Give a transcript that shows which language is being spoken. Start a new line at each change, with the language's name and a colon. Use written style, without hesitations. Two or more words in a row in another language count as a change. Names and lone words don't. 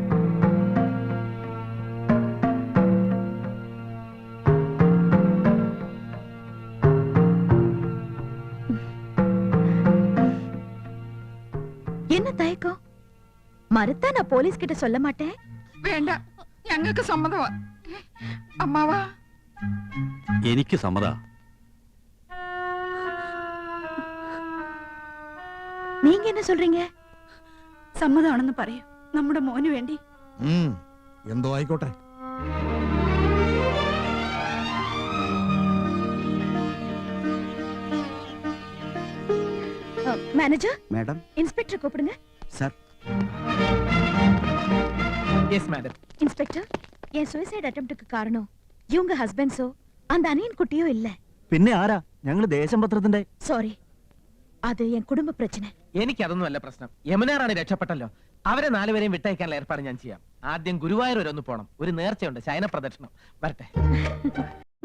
Tamil: என்ன தயக்கம்? மறுத்தா நான் போலீஸ் கிட்ட சொல்ல மாட்டேன்.
Malayalam: വേണ്ട, ഞങ്ങൾക്ക് സമ്മതമാ. അമ്മാവാ, എനിക്ക് സമ്മതാ.
Tamil: நீங்க என்ன சொல்றீங்க?
Malayalam: സമ്മതമാണെന്ന് പറയൂ. നമ്മുടെ മോന് വേണ്ടി. എന്തോ ആയിക്കോട്ടെ.
Tamil: மேனேஜர்,
Malayalam: മാഡം.
Tamil: இன்ஸ்பெக்டர் கூப்பிடுங்க.
Malayalam: സാർ.
English: Yes madam.
Tamil: இன்ஸ்பெக்டர், என்
English: suicide attempt
Tamil: காரணம் இவங்க ஹஸ்பண்ட்ஸோ அந்த அனியன் குட்டியோ இல்ல.
Malayalam: പിന്നെ ആരാ? ഞങ്ങൾ ദേശംപത്രത്തിന്റെ.
Tamil: சாரி, அது என் குடும்ப பிரச்சனை.
Malayalam: എനിക്കതൊന്നും അല്ല പ്രശ്നം. യമുന റാണി രക്ഷപ്പെട്ടല്ലോ. അവരെ 4 പേരെയും വിട്ടയക്കാനുള്ള ഏർപ്പാട് ഞാൻ ചെയ്യാം. ആദ്യം ഗുരുവായൂർ വരെ ഒന്ന് പോണം. ഒരു നേർച്ചയുണ്ട്, ശയന പ്രദക്ഷിണം. വരട്ടെ.